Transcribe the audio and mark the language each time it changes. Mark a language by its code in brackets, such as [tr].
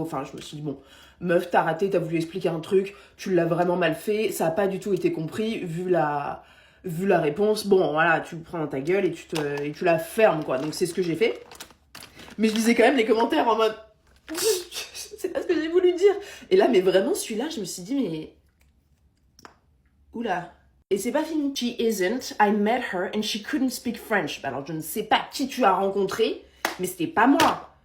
[fr] Enfin, je me suis dit, bon, meuf, t'as raté, t'as voulu expliquer un truc, tu l'as vraiment mal fait, ça a pas du tout été compris, vu la réponse, bon voilà, tu prends dans ta gueule et tu la fermes quoi. Donc c'est ce que j'ai fait. Mais je lisais quand même les commentaires en mode c'est pas ce que j'ai voulu dire. Et là, mais vraiment celui-là, je me suis dit mais oula. Et c'est pas fini. [en] She isn't. I met her and she couldn't speak French. [fr] Alors je ne sais pas qui tu as rencontré, mais c'était pas moi.